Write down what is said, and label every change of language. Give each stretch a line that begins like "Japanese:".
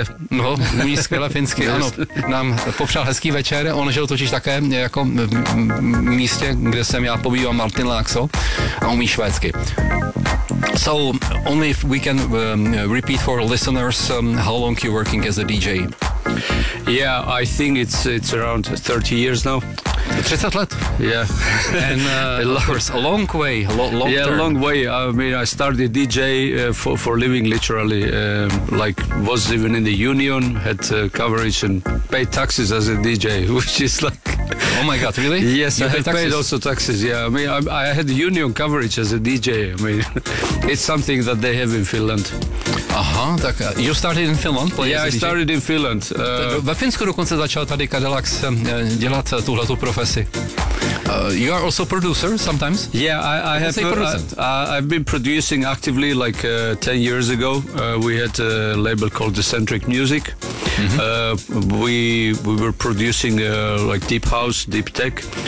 Czech: No, umí skvěle finsky, ano. Nám popřál hezký večer, on žil totiž také jako v místě, kde jsem já pobývám, Martin Laxo, a umí švédsky.
English: So, only if we can repeat for listeners, how long you're working as a DJ? Yeah, I think it's around 30 years now.
Czech: 30 let?
English: Yeah. And a long way, long term. Yeah, long way. I mean, I started DJ for living literally, like was even in the union, had coverage and paid taxes as a DJ, which is like... Oh my God, really? Yes, you paid also taxes, yeah. I mean, I had union coverage as a DJ. I mean, it's something that they have in Finland.
Czech: Aha, tak
English: you started in Finland? Yeah, I started in Finland.
Czech: Ve Finsku dokonce začal tady Cadillac dělat tuhletu profesi.
English: You are also producer sometimes? Yeah, I have I've been producing actively like 10 years ago. We had a label called Decentric Music. Mm-hmm. We were producing like deep house, deep tech.